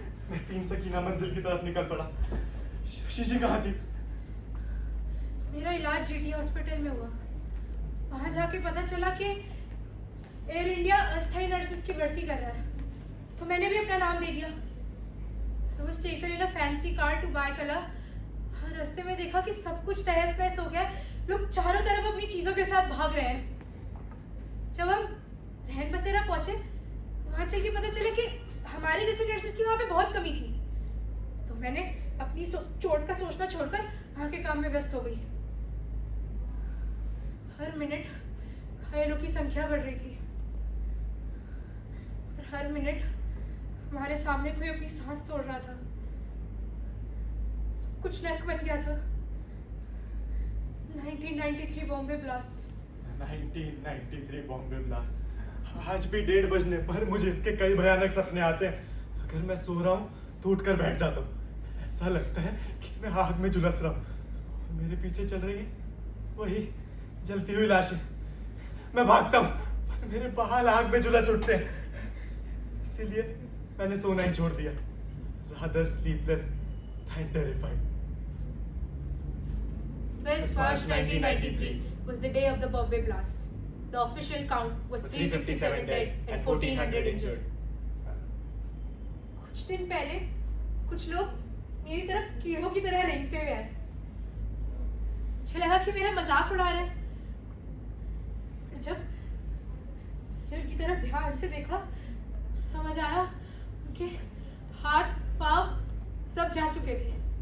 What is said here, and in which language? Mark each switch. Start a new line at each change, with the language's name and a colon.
Hindi: मैं 3 सकीना मंजिल की तरफ निकल पड़ा। शशि कहाँ थी? मेरा इलाज जीटी हॉस्पिटल में हुआ। वहां जाके पता चला कि एयर इंडिया अस्थायी नर्सेस की भर्ती कर रहा है, तो मैंने भी अपना नाम दे दिया।
English: I was taken in a fancy car to buy कला।
Hindi: रास्ते में देखा कि सब कुछ तहस नहस हो गया। लोग चारों तरफ अपनी चीजों के साथ भाग रहे हैं। जब हम रहन बसेरा पहुंचे, वहां चल के पता चला कि हमारे जैसे नर्सेस की वहां पे बहुत कमी थी। तो मैंने अपनी चोट का सोचना छोड़कर वहां के काम में व्यस्त हो गई। हर मिनट घायलों की संख्या बढ़ रही थी, और हर मिनट हमारे सामने कोई अपनी सांस तोड़ रहा था। कुछ नर्क बन गया था। 1993 बॉम्बे ब्लास्ट। 1993 बॉम्बे ब्लास्ट। आज भी 1:30 बजने पर मुझे इसके कई भयानक सपने आते हैं। अगर मैं सो रहा हूँ तो उठकर बैठ जाता हूँ। ऐसा लगता है कि मैं आग में झुलस रहा हूँ और मेरे पीछे चल रही है वही जलती हुई लाशें। मैं भागता हूँ पर मेरे बाल आग में झुलस उठते हैं। इसीलिए मैंने सोना ही छोड़ दिया।
English: Rather sleepless than terrified. 12th March 1993 was the day of the Bombay blast. The official count was 357 dead and 1400 injured.
Hindi: कुछ दिन पहले कुछ लोग मेरी तरफ कीड़ों की तरह रेंगते हुए आए। मुझे लगा कि मेरा मजाक उड़ा रहे हैं। फिर जब मैंने उनकी तरफ ध्यान से देखा तो समझ आया उनके हाथ पाँव सब जा चुके थे।